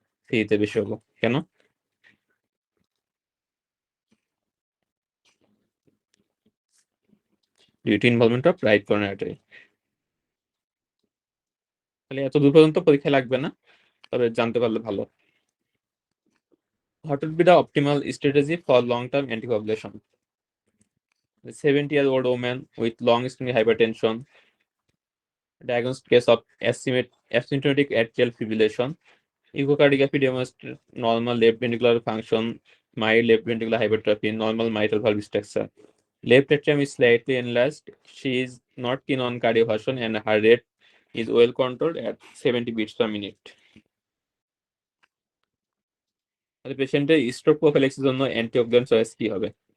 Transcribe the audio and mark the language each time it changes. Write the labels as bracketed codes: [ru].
[bn] 3 তে বেশি পাবো। কেন? Due to involvement of right corner artery. তাহলে এত দূর পর্যন্ত পরীক্ষা লাগবে না, তবে জানতে পারলে ভালো। [en] What would be the optimal strategy for long-term anticoagulation? A 70-year-old woman with long-standing hypertension, diagnosed case of asymptomatic atrial fibrillation, echocardiography demonstrates normal left ventricular function, mild left ventricular hypertrophy, normal mitral valve structure. Left atrium is slightly enlarged. She is not keen on cardioversion and her rate is well controlled at 70 beats per minute. [bn] তাহলে পেশেন্টের stroke প্রোফিল্যাক্সিসের জন্য antioxidant choice কি হবে?